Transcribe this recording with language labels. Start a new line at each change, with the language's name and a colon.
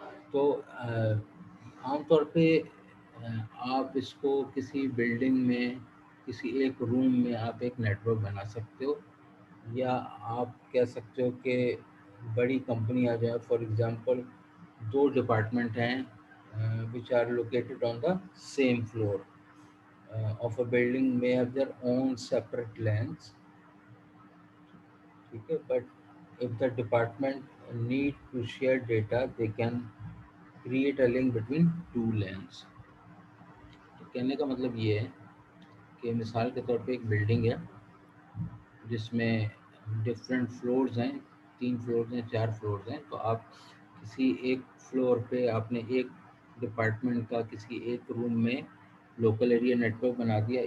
Urdu: تو عام طور پہ آپ اس کو کسی بلڈنگ میں کسی ایک روم میں آپ ایک نیٹورک بنا سکتے ہو، یا آپ کہہ سکتے ہو کہ بڑی کمپنی آ جائے.
English: for example
Urdu: دو ڈپارٹمنٹ ہیں
English: Which are located on the same floor of a building may have their own separate lanes, ٹھیک ہے. But if the department need to share data they can create a link between two lanes.
Urdu: تو کہنے کا مطلب یہ ہے کہ مثال کے طور پہ ایک بلڈنگ ہے جس میں ڈفرینٹ فلورز ہیں، 3 فلورز ہیں، 4 فلورز ہیں. تو آپ کسی ایک فلور پہ آپ نے ایک ڈپارٹمنٹ کا کسی ایک روم میں لوکل ایریا نیٹورک بنا دیا.